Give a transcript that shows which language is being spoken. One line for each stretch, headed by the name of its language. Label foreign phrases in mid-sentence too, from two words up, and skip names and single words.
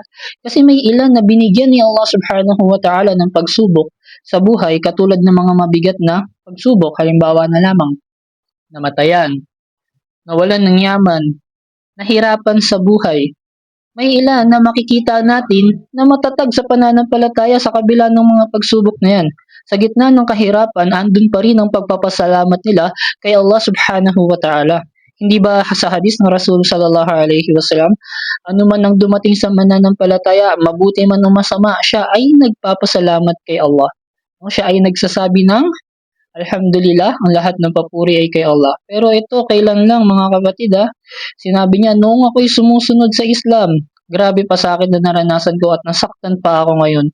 Filipino: Kasi may ilan na binigyan ni
Arabic: الله سبحانه وتعالى
Filipino: ng pagsubok sa buhay, katulad ng mga mabigat na pagsubok, halimbawa na lamang namatayan, nawalan ng yaman, nahirapan sa buhay. May ilan na makikita natin na matatag sa pananampalataya sa kabila ng mga pagsubok na yan. Sa gitna ng kahirapan, andun pa rin ang pagpapasalamat nila kay
Arabic: الله سبحانه وتعالى.
Filipino: Hindi ba sa hadis ng Rasul
Arabic: صلى الله عليه وسلم,
Filipino: ano man ang dumating sa mananampalataya, mabuti man o masama, siya ay nagpapasalamat kay Allah. Siya ay nagsasabi ng Alhamdulillah, ang lahat ng papuri ay kay Allah. Pero ito, kailan lang mga kapatid sinabi niya, noong ako'y sumusunod sa Islam, grabe pa sa akin na naranasan ko at nasaktan pa ako ngayon.